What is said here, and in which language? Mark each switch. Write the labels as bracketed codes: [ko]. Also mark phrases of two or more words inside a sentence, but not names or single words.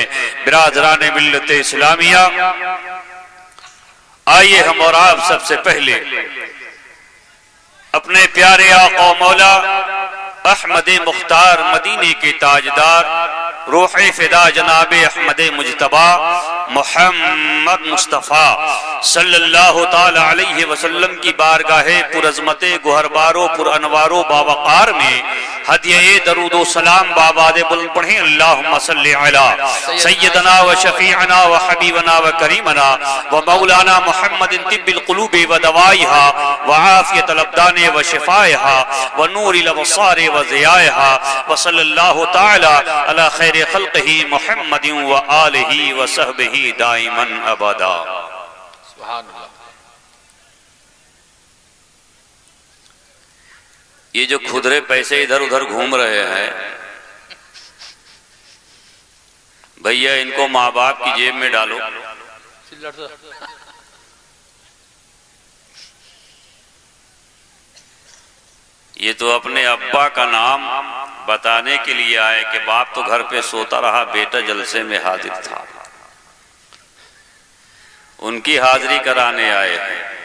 [ur] برادران ملت اسلامیہ، آئیے ہم اور آپ سب سے پہلے اپنے پیارے آقا و مولا احمد مختار مدینے کے تاجدار روح فدا جناب احمد مجتبی محمد مصطفیٰ [ar] صلی اللہ تعالی علیہ وسلم [ur] کی بارگاہ پرعظمت گوہربار و پر انوار و باوقار میں ہدیہ درود و سلام بآباد بلند پڑھیں۔ [ar] اللہم صلی علی سیدنا و شفیعنا و حبیبنا و کریمنا و مولانا محمد طب القلوب و دوائها و عافیت الابدان و شفائها و نور الابصار و ضیائها و صلی اللہ تعالی علی خیر خلقہ محمد و آلہ و صحبہ دائما ابدا۔ سبحان اللہ۔ [ur] یہ جو کھدرے پیسے ادھر ادھر گھوم رہے ہیں بھیا، ان کو ماں باپ کی جیب میں ڈالو۔ یہ تو اپنے ابا کا نام بتانے کے لیے آئے کہ باپ تو گھر پہ سوتا رہا، بیٹا جلسے میں حاضر تھا، ان کی حاضری کرانے آئے ہیں۔